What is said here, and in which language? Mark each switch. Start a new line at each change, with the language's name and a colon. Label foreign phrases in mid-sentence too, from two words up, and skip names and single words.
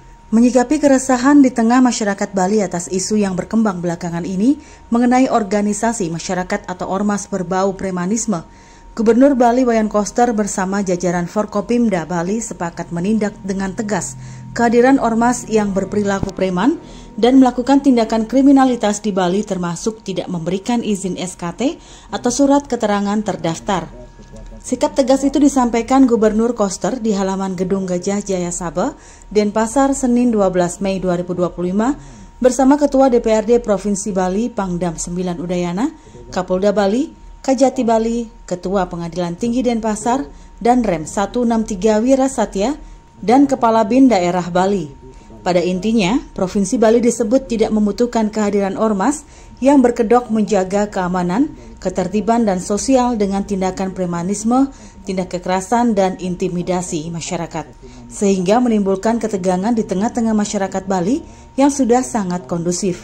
Indonesian: Menyikapi keresahan di tengah masyarakat Bali atas isu yang berkembang belakangan ini mengenai organisasi masyarakat atau ormas berbau premanisme, Gubernur Bali Wayan Koster bersama jajaran Forkopimda Bali sepakat menindak dengan tegas kehadiran ormas yang berperilaku preman dan melakukan tindakan kriminalitas di Bali termasuk tidak memberikan izin SKT atau surat keterangan terdaftar. Sikap tegas itu disampaikan Gubernur Koster di halaman Gedung Gajah Jaya Sabah, Denpasar, Senin 12 Mei 2025 bersama Ketua DPRD Provinsi Bali Pangdam 9 Udayana, Kapolda Bali, Kajati Bali, Ketua Pengadilan Tinggi Denpasar, dan Rem 163 Wira Satya, dan Kepala BIN Daerah Bali. Pada intinya, Provinsi Bali disebut tidak membutuhkan kehadiran ormas yang berkedok menjaga keamanan, ketertiban dan sosial dengan tindakan premanisme, tindak kekerasan dan intimidasi masyarakat, sehingga menimbulkan ketegangan di tengah-tengah masyarakat Bali yang sudah sangat kondusif.